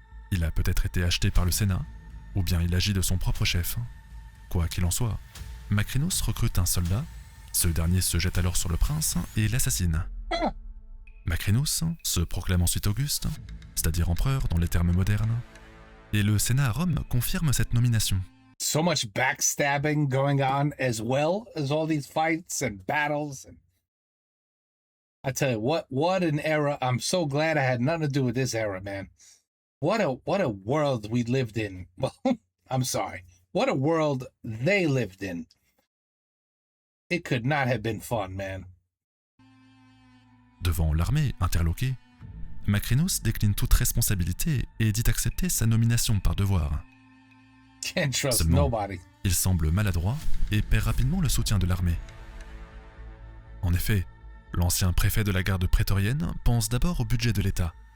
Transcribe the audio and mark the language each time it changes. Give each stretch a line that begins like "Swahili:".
French: Il a peut-être été acheté par le Sénat, ou bien il agit de son propre chef. Quoi qu'il en soit, Macrinus recrute un soldat, ce dernier se jette alors sur le prince et l'assassine. Macrinus se proclame ensuite Auguste, c'est-à-dire empereur dans les termes modernes, et le Sénat à Rome confirme cette nomination.
English: So much backstabbing going on as well as all these fights and battles. And I tell you what an era. I'm so glad I had nothing to do with this era, man. What a world we lived in. Well, I'm sorry. What a world they lived in. It could not have been fun, man.
French: Devant l'armée interloquée, Macrinus décline toute responsabilité et dit accepter sa nomination par devoir.
English: Can't trust
French: Seulement,
English: nobody.
French: il semble maladroit et perd rapidement le soutien de l'armée. En effet, l'ancien préfet de la garde prétorienne pense d'abord au budget de l'État.